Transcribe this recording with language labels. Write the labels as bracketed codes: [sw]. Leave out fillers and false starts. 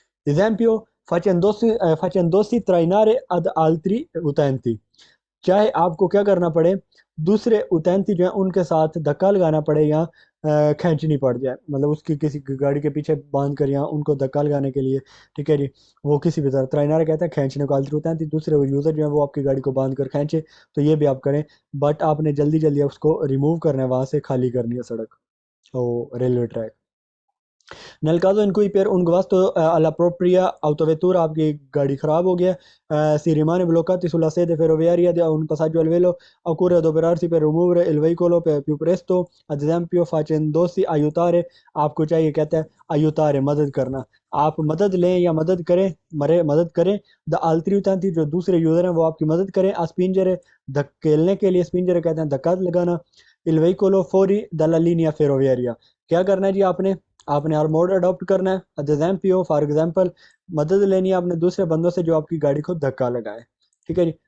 [hi] एग्जाम्पियो [it] facendosi trainare ad altri utenti, [hi] चाहे आपको क्या करना पड़े, दूसरे उतैंती जो है उनके साथ धक्का लगाना पड़े या खींचनी पड़ जाए, मतलब उसकी किसी गाड़ी के पीछे बांध कर या उनको धक्का लगाने के लिए, ठीक है जी, वो किसी भी तरह त्राइनार कहते हैं खींचने को, आल्टर उतैंती दूसरे यूज़र जो है वो आपकी गाड़ी को बांध कर खींचे, तो ये भी आप करें। बट आपने जल्दी जल्दी उसको रिमूव करना है, वहां से खाली करनी है सड़क, ओ railway track. [it] Nel caso in cui per un guasto alla propria autovettura [hi] आपकी गाड़ी खराब हो गया, [it] si rimane bloccati sulla sede ferroviaria di un passaggio al velo, occorre adoperarsi per rimuovere il veicolo più presto, ad esempio facendosi aiutare, [hi] आपको चाहिए कहता है [it] aiutare [hi] मदद करना, आप मदद लें या मदद करें। द [it] altri utenti, [hi] जो दूसरे यूजर हैं वो आपकी मदद करें। [it] a spingere, [hi] धकेलने के लिए, spingere कहते हैं धक्का लगाना। [it] il veicolo fuori dalla linea ferroviaria, [hi] क्या करना है जी, आपने आपने और मोड अडॉप्ट करना है। एज एग्जाम्पल फॉर एग्जाम्पल, मदद लेनी है आपने दूसरे बंदों से जो आपकी गाड़ी को धक्का लगाए, ठीक है जी।